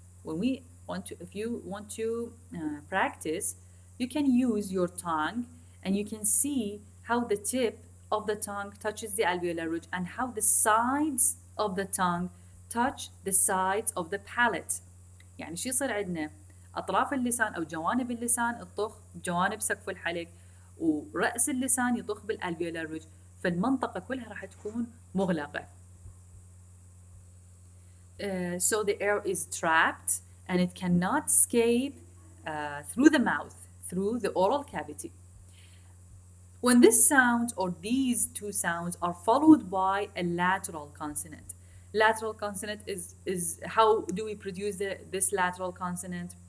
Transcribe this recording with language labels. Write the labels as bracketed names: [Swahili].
[English] When we want to, if you want to practice, you can use your tongue and you can see how the tip of the tongue touches the alveolar ridge and how the sides of the tongue touch the sides of the palate. [Arabic] يعني شو يصير عندنا؟ أطراف اللسان أو جوانب اللسان تطخ بجوانب سقف الحلق، ورأس اللسان يطخ بالالفيولار ريدج، فالمنطقة كلها راح تكون مغلقة. [English] So the air is trapped and it cannot escape through the mouth, through the oral cavity. When this sound or these two sounds are followed by a lateral consonant. Lateral consonant is how do we produce this lateral consonant?